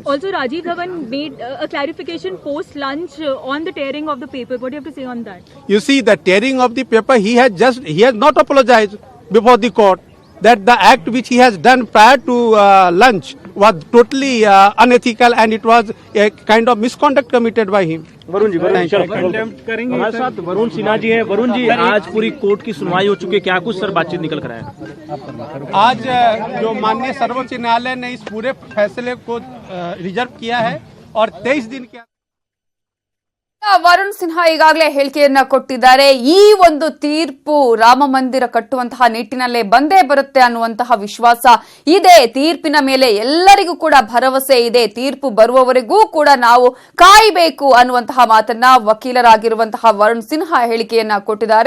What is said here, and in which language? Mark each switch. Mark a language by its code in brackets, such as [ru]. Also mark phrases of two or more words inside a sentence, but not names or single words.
[en] Also, Rajiv Dhawan made a clarification post lunch on the tearing of the paper. What do you have to say on that? You see, the tearing of the paper, he has not apologized before the court that the act which he has done prior to lunch was totally unethical and it was a kind of misconduct committed by him. [hi] वरुण जी हमारे साथ वरुण सिन्हा जी हैं। वरुण जी, आज पूरी कोर्ट की सुनवाई हो चुकी है, क्या कुछ सर बातचीत निकल कर आया? आज जो माननीय सर्वोच्च न्यायालय ने इस पूरे फैसले को रिजर्व किया है और 23 दिन के [kn] ವರುಣ್ ಸಿನ್ಹಾ ಈಗಾಗಲೇ ಹೇಳಿಕೆಯನ್ನ ಕೊಟ್ಟಿದ್ದಾರೆ. ಈ ಒಂದು ತೀರ್ಪು ರಾಮ ಮಂದಿರ ಕಟ್ಟುವಂತಹ ನಿಟ್ಟಿನಲ್ಲೇ ಬಂದೇ ಬರುತ್ತೆ ಅನ್ನುವಂತಹ ವಿಶ್ವಾಸ ಇದೆ. ತೀರ್ಪಿನ ಮೇಲೆ ಎಲ್ಲರಿಗೂ ಕೂಡ ಭರವಸೆ ಇದೆ. ತೀರ್ಪು ಬರುವವರೆಗೂ ಕೂಡ ನಾವು ಕಾಯಬೇಕು ಅನ್ನುವಂತಹ ಮಾತನ್ನ ವಕೀಲರಾಗಿರುವಂತಹ ವರುಣ್ ಸಿನ್ಹಾ ಹೇಳಿಕೆಯನ್ನ ಕೊಟ್ಟಿದ್ದಾರೆ.